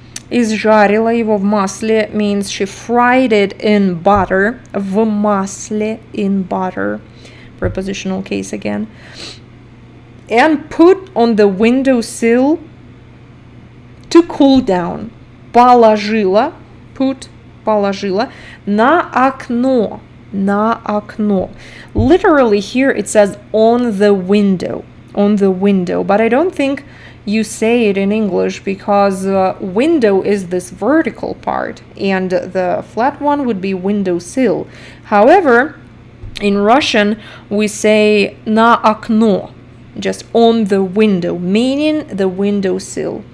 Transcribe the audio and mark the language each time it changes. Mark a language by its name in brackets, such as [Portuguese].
[Russian] Изжарила его в масле [English] means she fried it in butter. [Russian] В масле, [English] in butter. Prepositional case again. And put on the windowsill to cool down. [Russian] Положила, [English] put, [Russian] положила, на окно. На окно. [English] Literally here it says on the window. On the window, but I don't think you say it in English because window is this vertical part and the flat one would be windowsill. However, in Russian we say [Russian] на окно, [English] just on the window, meaning the windowsill.